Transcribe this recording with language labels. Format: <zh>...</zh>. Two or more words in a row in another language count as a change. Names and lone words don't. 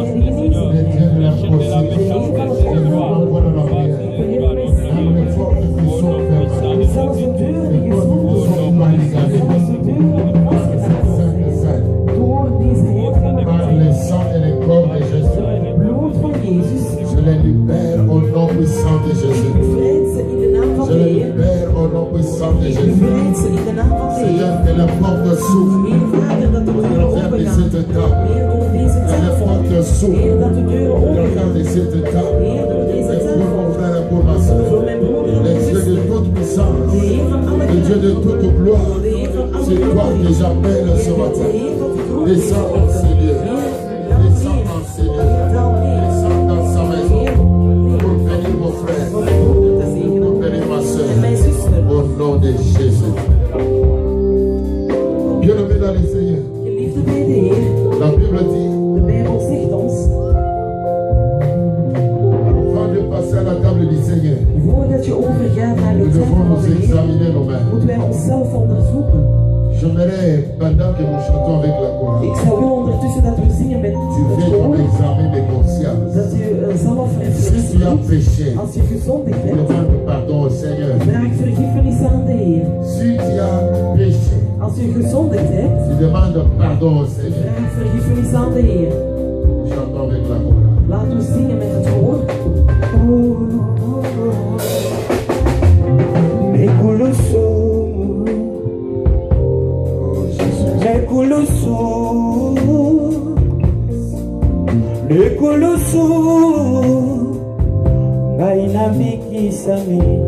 <fr>Le Dieu de la possibilité, il nous envoie dans la prière. Dans les fortes qui sont fermées,</fr> <nl>zelfs de deuren die</nl> <fr>les portes qui</fr> <nl>gesloten</nl> <fr>sont barricadées. Sainte, sainte,</fr> <nl>door deze Heer.</nl> <fr>par le sang et le corps de Jésus,</fr> <nl>Bloed van Jezus.</nl> <fr>je les libère au nom puissant de Jésus.</fr> <nl>Bevrijd ze in de naam van</nl> <fr>Je</fr> <nl>de</nl> <fr>les</fr> <nl>Heer.</nl> <fr>libère au nom puissant de Jésus.</fr> <nl>Bevrijd ze in de naam van de Heer.</nl> <fr>Seigneur, que la porte s'ouvre</fr> <nl>Heer, Vader, dat de</nl> <fr>au</fr> <nl>deuren</nl> <fr>travers de</fr> <nl>opengaan.</nl> <fr>cette table.</fr> <nl>Heer, door deze</nl> <fr>Que la</fr> <nl>tafel.</nl> <fr>porte s'ouvre</fr> <nl>Heer, dat de deuren</nl> <fr>au travers</fr> <nl>opengaan.</nl> <fr>de cette table.</fr> <nl>Heer, door deze</nl> <fr>Et pour mon</fr> <nl>tafel.</nl> <fr>frère et pour ma soeur.</fr> <nl>Voor mijn broeder en</nl> <fr>Le</fr> <nl>mijn</nl> <fr>Dieu</fr> <nl>zuster.</nl> <fr>de toute puissance,</fr> <nl>De Heer van alle</nl> <fr>le Dieu de</fr> <nl>kracht.</nl> <fr>toute gloire,</fr> <nl>De Heer van alle</nl> <fr>c'est toi</fr> <nl>glorie.</nl> <fr>que j'appelle ce</fr> <nl>Jij bent</nl> <fr>matin.</fr> <nl>de Heer van de glorie.</nl> <fr>Descends dans ces lieux, descends dans ces lieux, descends dans sa maison pour bénir mon frère, pour bénir ma soeur,</fr> <nl>En mijn zuster.</nl> <fr>au nom de Jésus. Bien-aimé dans les Seigneur,</fr> <nl>Geliefde bij de Heer.</nl> <fr>la Bible dit,</fr> <nl>De Bijbel zegt ons.</nl> <fr>avant de passer à la table du Seigneur,</fr> <nl>Voordat je overgaat naar de</nl> <fr>nous devons</fr> <nl>tafel van</nl> <fr>nous</fr> <nl>de Heer.</nl> <fr>examiner nos mains.</fr> <nl>Moeten wij onszelf onderzoeken.</nl> <fr>J'aimerais, pendant que nous chantons avec la chorale,</fr> <nl>Ik zou willen ondertussen dat we zingen met</nl> <fr>tu</fr> <nl>het</nl> <fr>fais ton</fr> <nl>koor.</nl> <fr>examen de conscience.</fr> <nl>Dat u zelf</nl> <fr>Si tu as</fr> <nl>reflecteert.</nl> <fr>péché,</fr> <nl>Als je gezondigd hebt,</nl> <fr>demande pardon au Seigneur.</fr> <nl>vraag vergiffenis aan de Heer.</nl> <fr>Si tu as péché,</fr> <nl>Als je gezondigd hebt,</nl> <fr>tu demandes pardon au Seigneur.</fr> <nl>vraag vergiffenis aan de Heer.</nl> <fr>Nous chantons avec la chorale.</fr> <nl>Laten we zingen met het koor.</nl> <ln>Nekulusu,</ln> <fr>Oh Jésus.</fr> <ln>nekulusu, nekulusu, ngai nabikisami.</ln>